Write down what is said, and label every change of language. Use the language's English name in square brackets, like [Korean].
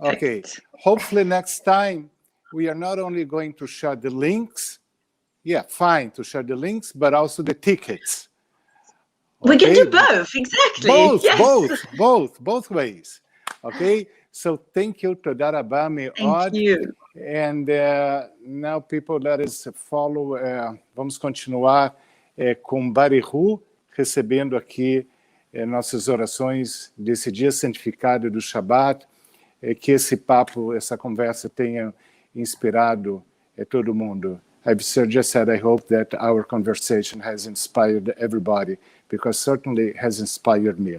[English] Okay, hopefully next time we are not only going to share the links, fine to share the links, but also the tickets. Okay? We can do both, exactly. Both ways. Okay, so thank you to Darabá, Thank you. And now, people, let us follow. [Portuguese] Vamos continuar com Barihu, recebendo aqui nossas orações desse dia santificado do Shabat. Que esse papo, essa conversa tenha inspirado todo mundo. [English] I've just said I hope that our conversation has inspired everybody, because certainly has inspired me.